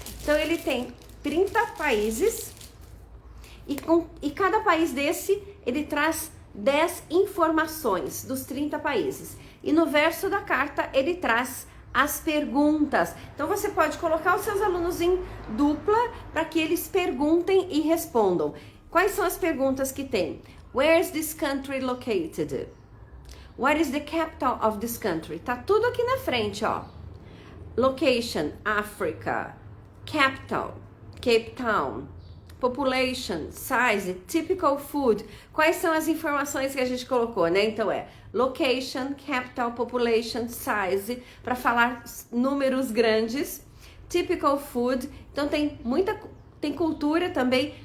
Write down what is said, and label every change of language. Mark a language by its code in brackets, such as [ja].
[pt] Então ele tem 30 países e cada país desse, ele traz 10 informações dos 30 países. E no verso da carta ele traz as perguntas. Então você pode colocar os seus alunos em dupla para que eles perguntem e respondam. Quais são as perguntas que tem? [en] Where is this country located? What is the capital of this country? [pt] Tá tudo aqui na frente, ó. [en] Location, Africa. Capital, Cape Town. Population, size, typical food. [pt] Quais são as informações que a gente colocou, né? Então é [en] location, capital, population, size, [pt] para falar números grandes. [en] Typical food, [pt] então tem cultura também.